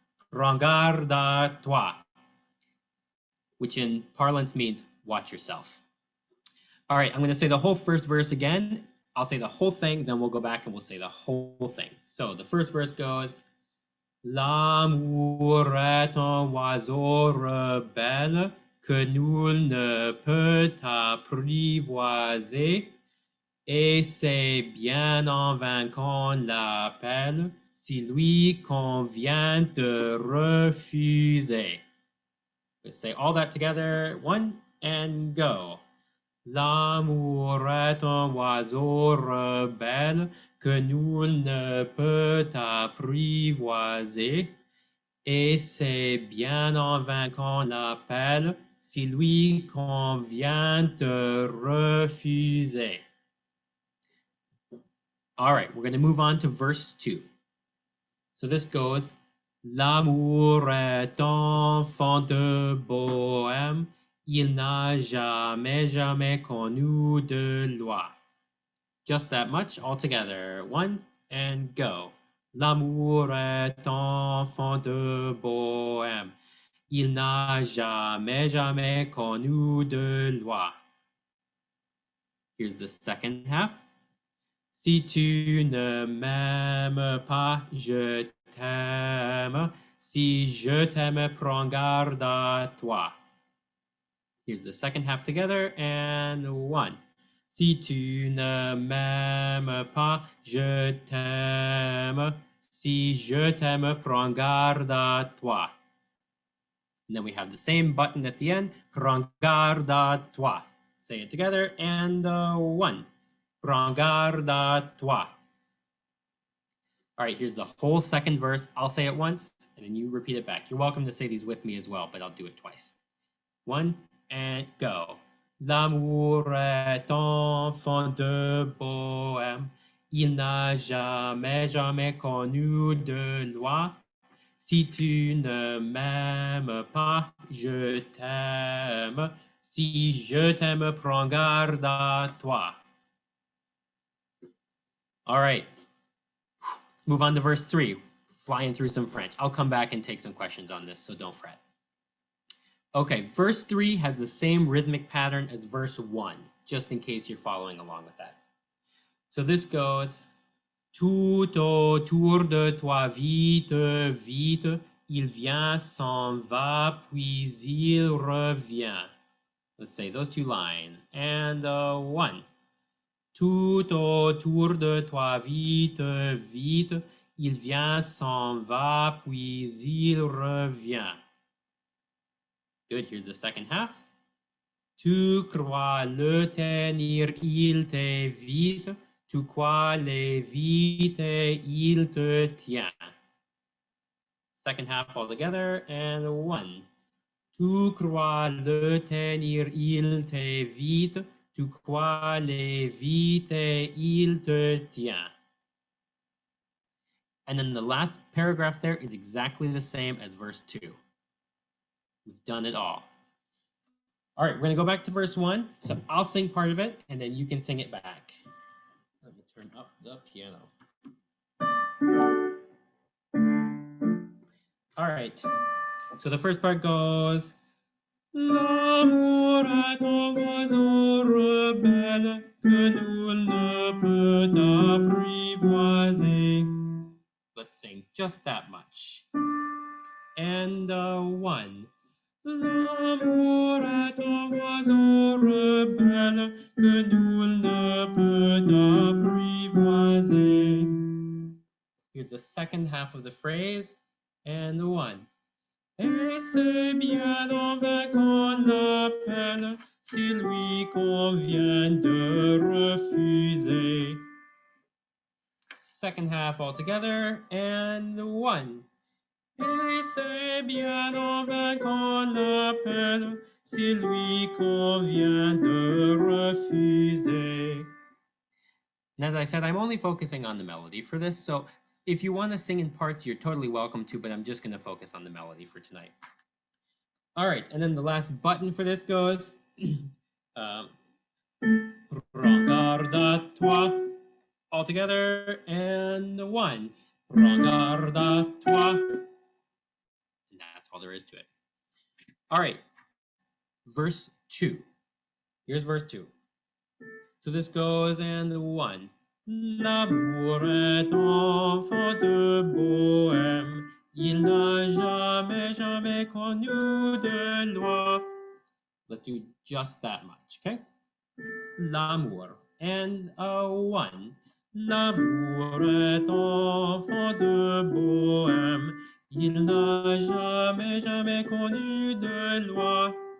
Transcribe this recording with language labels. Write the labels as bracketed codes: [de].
[fr] Prends garde à toi, [en] which in parlance means watch yourself. All right, I'm going to say the whole first verse again. I'll say the whole thing, then we'll go back and we'll say the whole thing. So the first verse goes, [fr] l'amour est un oiseau rebelle que nul ne peut apprivoiser, et c'est bien en vain qu'on l'appelle si lui convient de refuser. [en] Let's say all that together. 1 and go. [fr] L'amour est un oiseau rebelle que nul ne peut apprivoiser, et c'est bien en vain qu'on l'appelle si lui convient de refuser. [en] All right, we're going to move on to verse 2. So this goes, [fr] l'amour est enfant de bohème, il n'a jamais connu de loi. [en] Just that much all together. 1 and go. [fr] L'amour est enfant de bohème, il n'a jamais connu de loi. [en] Here's the second half. [fr] Si tu ne m'aimes pas, je t'aime. Si je t'aime, prends garde à toi. [en] Here's the second half together, and 1. [fr] Si tu ne m'aimes pas, je t'aime. Si je t'aime, prends garde à toi. [en] And then we have the same button at the end, [fr] prends garde à toi. [en] Say it together, and 1. [fr] Prends garde à toi. [en] All right, here's the whole second verse. I'll say it once, and then you repeat it back. You're welcome to say these with me as well, but I'll do it twice. 1 and go. [fr] L'amour est enfant de bohème. Il n'a jamais connu de loi. Si tu ne m'aimes pas, je t'aime. Si je t'aime, prends garde à toi. [en] All right. Let's move on to verse 3. Flying through some French. I'll come back and take some questions on this, so don't fret. Okay, verse 3 has the same rhythmic pattern as verse 1, just in case you're following along with that. So this goes [fr] tout autour de toi, vite, vite, il vient, s'en va, puis il revient. [en] Let's say those two lines. And 1. [fr] Tout autour de toi, vite, vite, il vient, s'en va, puis il revient. [en] Good, here's the second half. [fr] Tu crois le tenir, il t'évite. Tu crois l'éviter, il te tient. [en] Second half all together, and 1. [fr] Tu crois le tenir, il t'évite. Tu crois l'éviter, il te tient. [en] And then the last paragraph there is exactly the same as verse 2. We've done it all. All right, we're going to go back to verse 1. So I'll sing part of it, and then you can sing it back. Let me turn up the piano. All right, so the first part goes... [fr] L'amour est un oiseau rebelle que nul ne peut apprivoiser. [en] Let's sing just that much. And 1. [fr] L'amour est un oiseau rebelle que nul ne peut apprivoiser. [en] Here's the second half of the phrase. And 1. [fr] Et c'est bien en vain qu'on l'appelle, s'il lui convient de refuser. [en] Second half all together, and 1. [fr] Et c'est bien en vain qu'on l'appelle, s'il lui convient de refuser. [en] And as I said, I'm only focusing on the melody for this, so if you want to sing in parts, you're totally welcome to, but I'm just going to focus on the melody for tonight. All right, and then the last button for this goes... [fr] Regarde à toi. [en] All together, and 1. [fr] Regarde à toi. [en] And that's all there is to it. All right, verse 2. Here's verse 2. So this goes, and 1. [fr] L'amour est enfant de bohème, il n'a jamais, jamais connu de loi. [en] Let's do just that much, okay? L'amour, and 1. [fr] L'amour est enfant de bohème, il n'a jamais, jamais connu de loi.